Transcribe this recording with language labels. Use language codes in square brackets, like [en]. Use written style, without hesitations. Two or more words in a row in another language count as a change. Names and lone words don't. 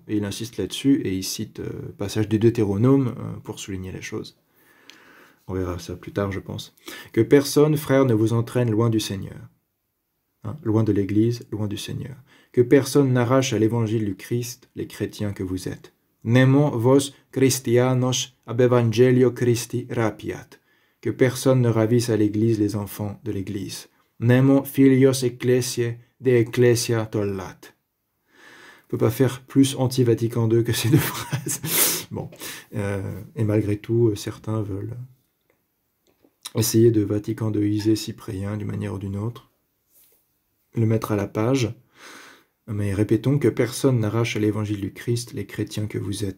[fr] Et il insiste là-dessus, et il cite passage du Deutéronome pour souligner la chose. On verra ça plus tard, je pense. Que personne, frère, ne vous entraîne loin du Seigneur. Loin de l'Église, loin du Seigneur. Que personne n'arrache à l'évangile du Christ les chrétiens que vous êtes. [la] Nemo vos Christianos ab evangelio Christi rapiat. [fr] Que personne ne ravisse à l'Église les enfants de l'Église. [la] Nemo filios ecclesiae de ecclesia tollat. [fr] On ne peut pas faire plus anti-Vatican II que ces deux phrases. Bon, et malgré tout, certains veulent essayer de Vatican IIiser Cyprien d'une manière ou d'une autre, le mettre à la page. Mais répétons que personne n'arrache à l'évangile du Christ les chrétiens que vous êtes.